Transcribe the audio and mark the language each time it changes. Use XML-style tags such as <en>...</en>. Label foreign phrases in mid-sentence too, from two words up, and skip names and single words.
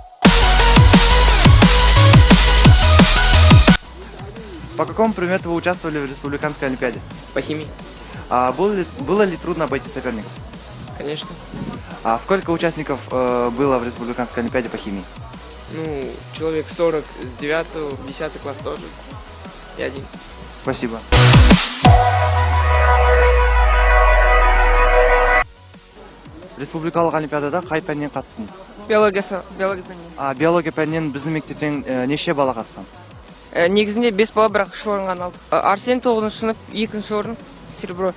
<ru>По какому предмету вы участвовали в республиканской Олимпиаде? По химии, Было ли трудно обойти соперников? конечно. Сколько участников было в республиканской Олимпиаде по химии? Ну, человек 40 с 9 в 10 класс тоже. И один. Спасибо.</ru> <kk>Республикалық Олимпиадада қай пәннен қатыстыңыз? Биология пәнінен. Биология пәнінен біздің мектептен неше бала қатысқан? Негізінде 5 бала, бірақ 3 орын ғана алдық. Арсен 9-шы сынып, 2-ші орын, серебро.</kk>